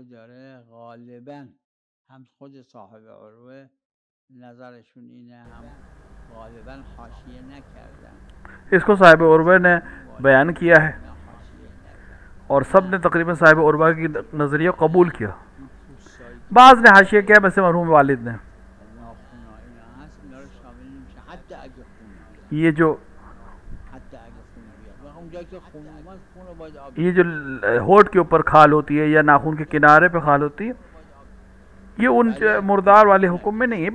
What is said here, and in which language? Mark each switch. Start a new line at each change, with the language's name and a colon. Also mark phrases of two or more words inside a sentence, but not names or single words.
Persian: داره، غالبا هم خود صاحب عروه نظرشون اینه، هم غالبا حاشیه نکردن।
Urdu: اس کو صاحب عروہ نے بیان کیا ہے اور سب نے تقریباً صاحب عروہ کی نظریہ قبول کیا. بعض نے حاشیہ کیا، ویسے مرحوم والد نے یہ جو ہونٹ کے اوپر کھال ہوتی ہے یا ناخن کے کنارے پہ کھال ہوتی ہے، یہ ان مردار والے حکم میں نہیں ہے.